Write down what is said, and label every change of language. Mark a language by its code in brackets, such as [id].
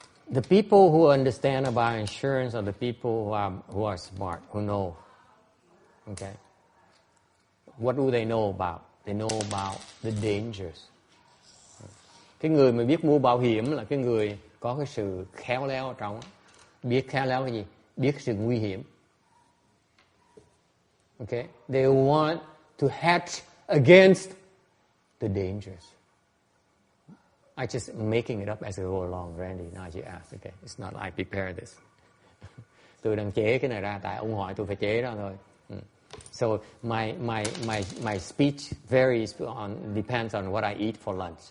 [en] The people who understand about insurance are the people who are smart, who know. Okay. What do they know about? They know about the dangers. [vi] Cái người mà biết mua bảo hiểm là cái người có cái sự khéo léo ở trong. Biết khéo léo cái gì? Biết sự nguy hiểm. [en] Okay? They want to hedge against the dangers. I just making it up as I go along, Randy. Now you ask. Okay, it's not I prepared this. [vi] Tôi đang chế cái này ra, tại ông hỏi tôi phải chế ra thôi. [en] So my speech varies depends on what I eat for lunch.